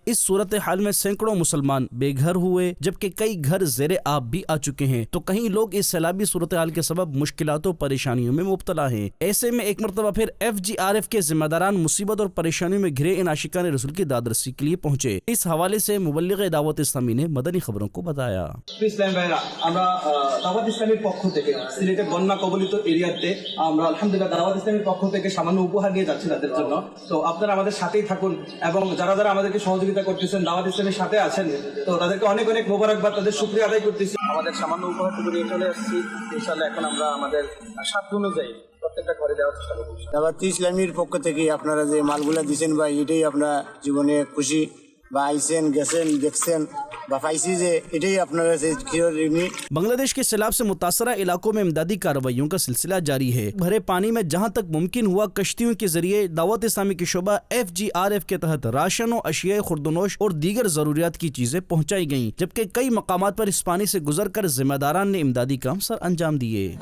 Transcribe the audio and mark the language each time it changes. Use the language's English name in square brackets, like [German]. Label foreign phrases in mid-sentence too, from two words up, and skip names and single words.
[Urdu] اس صورتحال میں سینکڑوں مسلمان بے گھر ہوئے، جبکہ کئی گھر زیر آب بھی آ چکے ہیں، تو کہیں لوگ اس سیلابی صورتحال کے سبب مشکلات و پریشانیوں میں مبتلا ہیں۔ ایسے میں ایک مرتبہ پھر FGRF کے ذمہ داران مصیبت اور پریشانیوں میں گھرے ان عاشقان رسول کی داد رسی کے لیے پہنچے۔ اس حوالے سے مبلغ دعوت اسلامی نے مدنی خبروں کو بتایا۔ [Bangla] ইসলাম ভাইরা আমরা দাওয়াত ইসলামের পক্ষ থেকে সিলেটে বন্যা কবলিত এরিয়াতে আমরা আলহামদুলিল্লাহ দাওয়াত ইসলামের পক্ষ থেকে সামান্য উপহার নিয়ে যাচ্ছি তাদের জন্য। তো আপনারা আমাদের সাথেই থাকুন এবং যারা যারা আমাদেরকে সহযোগিতা করতেছেন দাওয়াত ইসলামের সাথে আছেন, তো তাদেরকে অনেক অনেক মোবারকবাদ, তাদের শুকরিয়া আদায় করতেছি। আমাদের সামান্য উপহারটুকু নিয়ে চলে আসছি, ইনশাআল্লাহ এখন আমরা আমাদের সাধ্য অনুযায়ী প্রত্যেকটা ঘরে দেওয়ার চেষ্টা করব। দাওয়াত ইসলামীর পক্ষ থেকে আপনারা যে মালগুলা দিয়েছেন ভাই, এটাই আপনার জীবনে খুশি বা আইসেন গেছেন দেখছেন বা পাইছি যে এটাই আপনার কাছে চিরঋণী। [Urdu] بنگلہ دیش کے سیلاب سے متاثرہ علاقوں میں امدادی کارروائیوں کا سلسلہ جاری ہے۔ بھرے پانی میں جہاں تک ممکن ہوا کشتیوں کے ذریعے دعوت اسلامی کے شعبہ FGRF کے تحت راشن و اشیاء خوردونوش اور دیگر ضروریات کی چیزیں پہنچائی گئیں، جبکہ کئی مقامات پر اس پانی سے گزر کر ذمہ داران نے امدادی کام سر انجام دیے۔